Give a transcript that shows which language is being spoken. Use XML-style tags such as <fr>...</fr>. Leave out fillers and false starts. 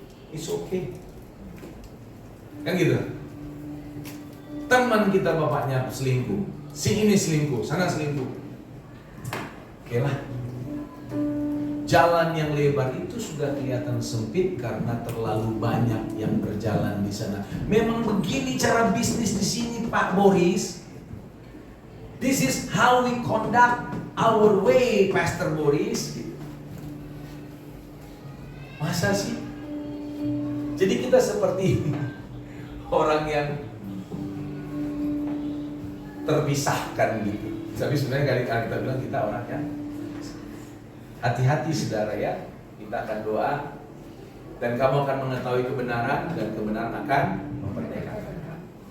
<en>It's okay.</en> <id>Kan gitu. Teman kita bapaknya selingkuh, si ini selingkuh, sana selingkuh. Oke lah. Jalan yang lebar itu sudah kelihatan sempit karena terlalu banyak yang berjalan di sana. Memang begini cara bisnis di sini, Pak Boris.</id> <en>This is how we conduct our way, Pastor Boris.</en> <id>Masa sih? Jadi kita seperti orang yang terpisahkan gitu. Tapi sebenarnya kali-kali kita bilang kita orang yang hati-hati saudara ya. Kita akan doa dan kamu akan mengetahui kebenaran dan kebenaran akan memerdekakan kamu.</id>